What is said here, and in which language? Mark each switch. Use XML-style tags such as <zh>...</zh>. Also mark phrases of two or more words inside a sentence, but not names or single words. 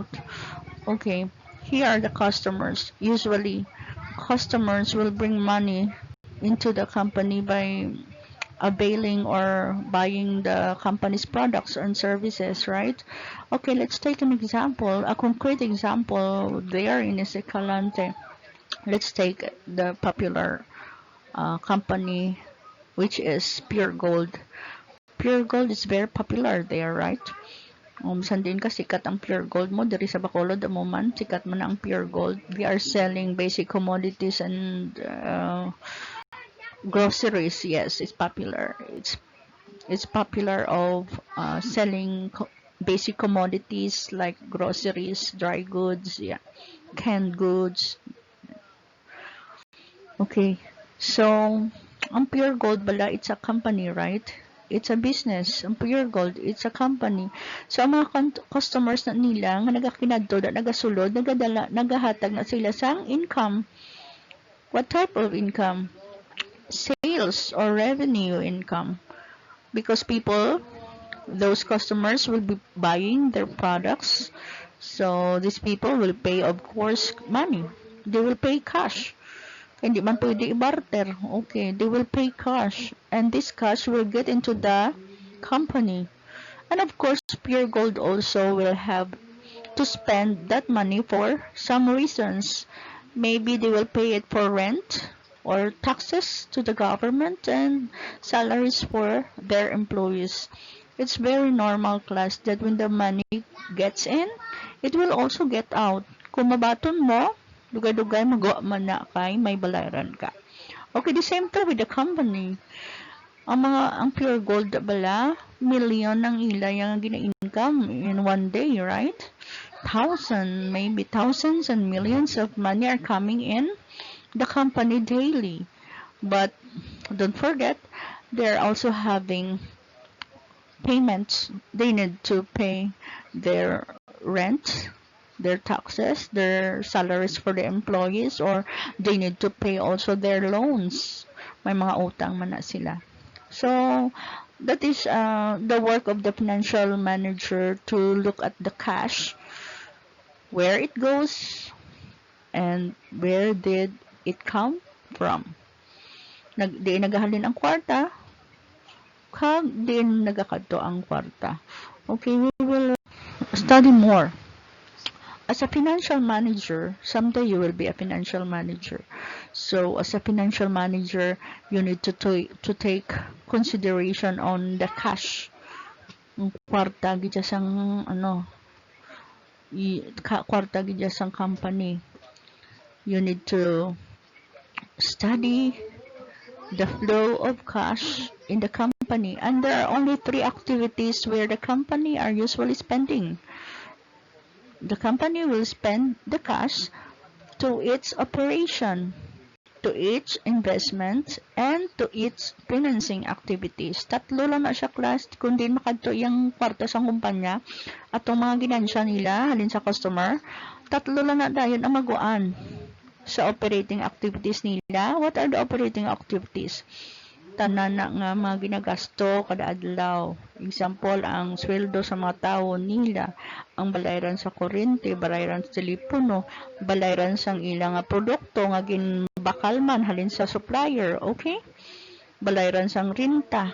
<en>Okay, here are the customers. Usually customers will bring money into the company by availing or buying the company's products and services, right? Okay, let's take an example, a concrete example there in Escalante. Let's take the popular company, which is Pure Gold. Pure Gold is very popular there, right?</en> <hil>Sandin ka sikat ang Pure Gold mo diri sa Bacolod amo man sikat man ang Pure Gold.</hil> <en>They are selling basic commodities and groceries. Yes, it's popular. It's popular of selling basic commodities like groceries, dry goods, yeah, canned goods. Okay, so</en> <hil>ang Pure Gold bala,</hil> <en>it's a company, right? It's a business.</en> <hil>Ang</hil> <en>Pure Gold, it's a company.</en> <hil>So ang mga customers na nila nga nagakinadto na nagasulod, nagahatag na sila sang income.</hil> <en>What type of income? Sales or revenue income. Because people, those customers will be buying their products, so these people will pay, of course, money. They will pay cash.</en> <hil>Hindi man pwede i-barter.</hil> <en>Okay, they will pay cash, and this cash will get into the company. And of course, Pure Gold also will have to spend that money for some reasons. Maybe they will pay it for rent or taxes to the government and salaries for their employees. It's very normal, class, that when the money gets in, it will also get out.</en> <hil>Kung mabaton mo, dugay-dugay magawa man na kay may balaran ka.</hil> <en>Okay, the same thing with the company.</en> <hil>Ang Pure Gold bala, million ang ila yung gina-income</hil> <en>in one day, right? Maybe thousands and millions of money are coming in the company daily. But don't forget, they're also having payments. They need to pay their rent, their taxes, their salaries for the employees, or they need to pay also their loans.</en> <hil>May mga utang man na sila.</hil> <en>So that is the work of the financial manager to look at the cash, where it goes, and where did it come from.</en> <hil>Di nagahalin ang kwarta, kag din nagakadto ang kwarta.</hil> <en>Okay, we will study more. As a financial manager, someday you will be a financial manager. So as a financial manager, you need to take consideration on the cash.</en> <hil>Ang kwarta gidya sang kwarta gidya sang company.</hil> <en>You need to study the flow of cash in the company, and there are only 3 activities where the company are usually spending. The company will spend the cash to its operation, to its investment, and to its financing activities.</en> <hil>Tatlo lang na siya, class, kung di makadto yung kwarta sa kumpanya at ang mga ginansya nila halin sa customer, tatlo lang na dayon ang maguan sa</hil> <en>operating activities</en> <hil>nila.</hil> <en>What are the operating activities?</en> <hil>Tanan na nga mga ginagasto kada adlaw. Example, ang sweldo sa mga tao nila, ang balayran sa kuryente, balayran sa telepono, balayran sa ilang produkto nga ginbakal man halin sa supplier, okay? Balayran sa renta.</hil>